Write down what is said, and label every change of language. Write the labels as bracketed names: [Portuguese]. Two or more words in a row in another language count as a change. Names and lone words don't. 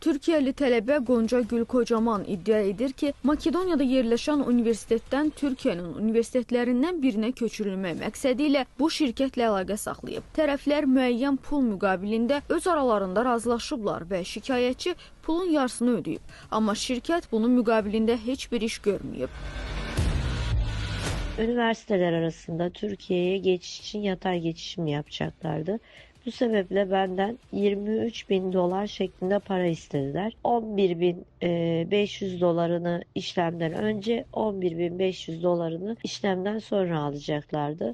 [Azerbaijani] Türkiyəli tələbə Qonca Gül Kocaman iddia edir ki, Makedoniyada yerləşən universitetdən Türkiyənin universitetlərindən birinə köçürülmək məqsədi ilə bu şirkətlə əlaqə saxlayıb. Tərəflər müəyyən pul müqabilində öz aralarında razılaşıblar və şikayətçi pulun yarısını ödəyib. Amma şirkət bunun müqabilində heç bir iş görməyib. [Turkish] Üniversiteler arasında Türkiye'ye geçiş için yatay geçişim yapacaklardı. Bu sebeple benden 23.000 dolar şeklinde para istediler. 11.500 dolarını işlemden önce, 11.500 dolarını işlemden sonra alacaklardı.